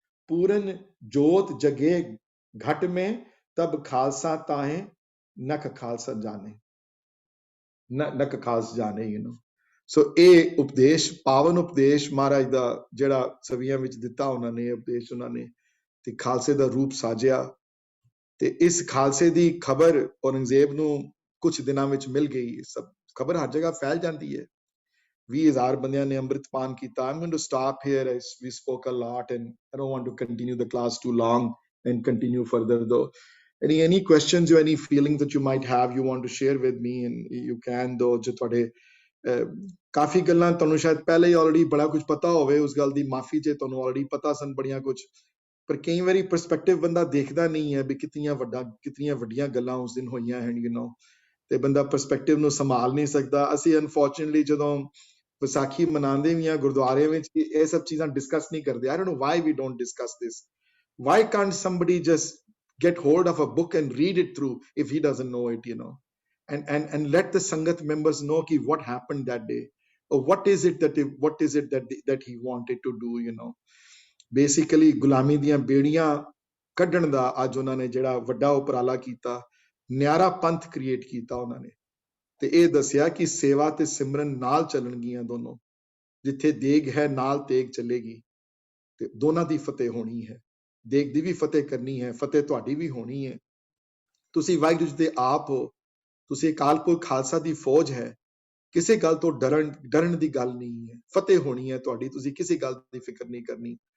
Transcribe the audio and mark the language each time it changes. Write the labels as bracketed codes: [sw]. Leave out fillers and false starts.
[hi] पूरन जोत जगे घट में, तब खालसा ताहे नख खालसा जाने, [pa] नख खालसा जाने, सो ਇਹ ਉਪਦੇਸ਼, ਪਾਵਨ ਉਪਦੇਸ਼ ਮਹਾਰਾਜ ਦਾ ਜਿਹੜਾ ਸਵੀਆਂ ਵਿੱਚ ਦਿੱਤਾ ਉਹਨਾਂ ਨੇ, ਉਪਦੇਸ਼ ਉਹਨਾਂ ਨੇ, ਤੇ ਖਾਲਸੇ ਦਾ ਰੂਪ ਸਾਜਿਆ। ਤੇ ਇਸ ਖਾਲਸੇ ਦੀ ਖਬਰ ਔਰੰਗਜ਼ੇਬ ਨੂੰ ਕੁਝ ਦਿਨਾਂ ਵਿੱਚ ਮਿਲ ਗਈ। ਸਭ ਖਬਰ ਹਰ ਜਗ੍ਹਾ ਫੈਲ ਜਾਂਦੀ ਹੈ। 20,000 ਬੰਦਿਆਂ ਨੇ ਅੰਮ੍ਰਿਤਪਾਨ ਕੀਤਾ। [en] I'm going to stop here as we spoke a lot and I don't want to continue the class too long and continue further though. Any questions or any feelings that you might have you want to share with me, and you can though। [pa] ਜੋ ਤੁਹਾਡੇ ਕਾਫੀ ਗੱਲਾਂ ਤੁਹਾਨੂੰ ਸ਼ਾਇਦ ਪਹਿਲੇ ਹੀ already ਬੜਾ ਕੁਝ ਪਤਾ ਹੋਵੇ, ਉਸ ਗੱਲ ਦੀ ਮਾਫੀ ਜੇ ਤੁਹਾਨੂੰ ਆਲਰੇਡੀ ਪਤਾ ਸਨ ਬੜੀਆਂ ਕੁਝ, ਪਰ ਕਈ ਵਾਰੀ ਪਰਸਪੈਕਟਿਵ ਬੰਦਾ ਦੇਖਦਾ ਨਹੀਂ ਹੈ ਵੀ ਕਿਤਨੀਆਂ ਵੱਡੀਆਂ ਗੱਲਾਂ ਉਸ ਦਿਨ ਹੋਈਆਂ ਹਨ, ਤੇ ਬੰਦਾ ਪਰਸਪੈਕਟਿਵ ਨੂੰ ਸੰਭਾਲ ਨਹੀਂ ਸਕਦਾ। ਅਸੀਂ ਅਨਫੋਰਚੂਨੇਟਲੀ ਜਦੋਂ ਵਿਸਾਖੀ ਮਨਾਉਂਦੇ ਵੀ ਆ ਗੁਰਦੁਆਰੇ ਵਿੱਚ, ਇਹ ਸਭ ਚੀਜ਼ਾਂ ਡਿਸਕਸ ਨਹੀਂ ਕਰਦੇ। [en] I don't know why we don't discuss this. Why can't somebody just get hold of a book and read it through if he doesn't know it, and let the Sangat members know ki what happened that day, or what is it that he wanted to do, Basically [pa] ਗੁਲਾਮੀ ਦੀਆਂ ਬੇੜੀਆਂ ਕੱਢਣ ਦਾ ਅੱਜ ਉਹਨਾਂ ਨੇ ਜਿਹੜਾ ਵੱਡਾ ਉਪਰਾਲਾ ਕੀਤਾ, ਨਿਆਰਾ ਪੰਥ ਕ੍ਰੀਏਟ ਕੀਤਾ ਉਹਨਾਂ ਨੇ, ਤੇ ਇਹ ਦੱਸਿਆ ਕਿ ਸੇਵਾ ਤੇ ਸਿਮਰਨ ਨਾਲ ਚੱਲਣਗੀਆਂ ਦੋਨੋਂ। ਜਿੱਥੇ ਦੇਗ ਹੈ ਨਾਲ ਤੇਗ ਚੱਲੇਗੀ, ਤੇ ਦੋਨਾਂ ਦੀ ਫਤਿਹ ਹੋਣੀ ਹੈ। ਦੇਗ ਦੀ ਵੀ ਫਤਿਹ ਕਰਨੀ ਹੈ, ਫਤਿਹ ਤੁਹਾਡੀ ਵੀ ਹੋਣੀ ਹੈ। ਤੁਸੀਂ ਵਾਹਿਗੁਰੂ ਜੀ ਦੇ ਆਪ ਹੋ, ਤੁਸੀਂ ਅਕਾਲ ਪੁਰਖ ਖਾਲਸਾ ਦੀ ਫੌਜ ਹੈ। ਕਿਸੇ ਗੱਲ ਤੋਂ ਡਰਨ ਦੀ ਗੱਲ ਨਹੀਂ ਹੈ। ਫਤਿਹ ਹੋਣੀ ਹੈ ਤੁਹਾਡੀ, ਤੁਸੀਂ ਕਿਸੇ ਗੱਲ ਦੀ ਫਿਕਰ ਨਹੀਂ ਕਰਨੀ।